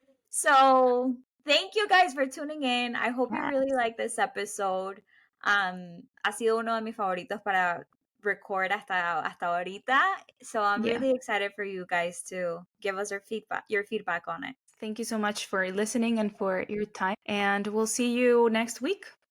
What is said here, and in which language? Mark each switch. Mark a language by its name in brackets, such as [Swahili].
[English] So thank you guys for tuning in. I hope you really Yes. like this episode. [Spanish] Ha sido uno de mis favoritos para record hasta ahorita. [English] So I'm Yeah. really excited for you guys to give us your feedback on it. Thank you so much for listening and for your time. And we'll see you next week.